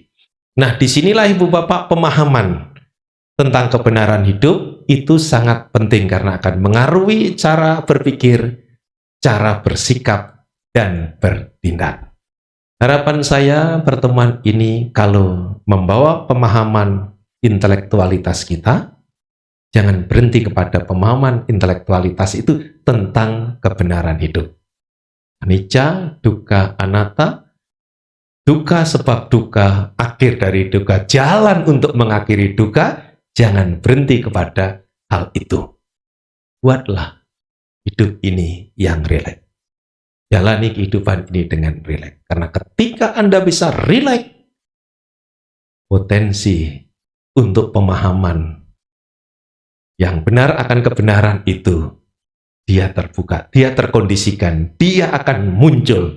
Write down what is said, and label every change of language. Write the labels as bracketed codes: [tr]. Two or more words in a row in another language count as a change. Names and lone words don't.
[id] Nah, disinilah Ibu Bapak pemahaman tentang kebenaran hidup itu sangat penting karena akan mengaruhi cara berpikir, cara bersikap, dan bertindak. Harapan saya pertemuan ini kalau membawa pemahaman intelektualitas kita, jangan berhenti kepada pemahaman intelektualitas itu tentang kebenaran hidup. [pi] Anicca, dukkha, anatta, dukkha sebab dukkha, [id] akhir dari dukkha, jalan untuk mengakhiri dukkha, jangan berhenti kepada hal itu. Buatlah hidup ini yang rileks. Jalani kehidupan ini dengan rileks. Karena ketika Anda bisa rileks, potensi untuk pemahaman yang benar akan kebenaran itu, dia terbuka, dia terkondisikan, dia akan muncul.